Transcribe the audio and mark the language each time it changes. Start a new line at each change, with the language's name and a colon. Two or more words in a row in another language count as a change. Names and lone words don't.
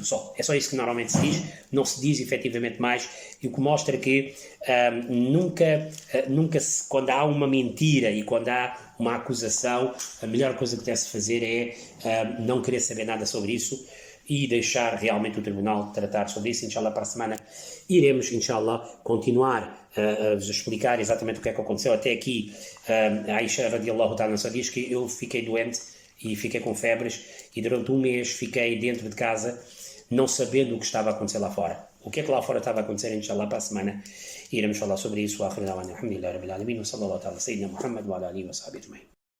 Portuguese: É só isso que normalmente se diz, não se diz efetivamente mais, e o que mostra que quando há uma mentira e quando há uma acusação, a melhor coisa que deve-se fazer é não querer saber nada sobre isso e deixar realmente o tribunal tratar sobre isso. Inshallah, para a semana iremos, inshallah, continuar a explicar exatamente o que é que aconteceu. Até aqui, a Aisha
Arabic: رضي الله تعالى
Portuguese: só diz que eu fiquei doente e fiquei com febres, e durante um mês fiquei dentro de casa, não sabendo o que estava a acontecer lá fora. O que é que lá fora estava a acontecer, inshallah, para a semana iremos falar sobre isso.
Arabic: الحمد لله، رب العالمين، وصلى الله تعالى سيدنا محمد وعلى آله وصحبه أجمعين.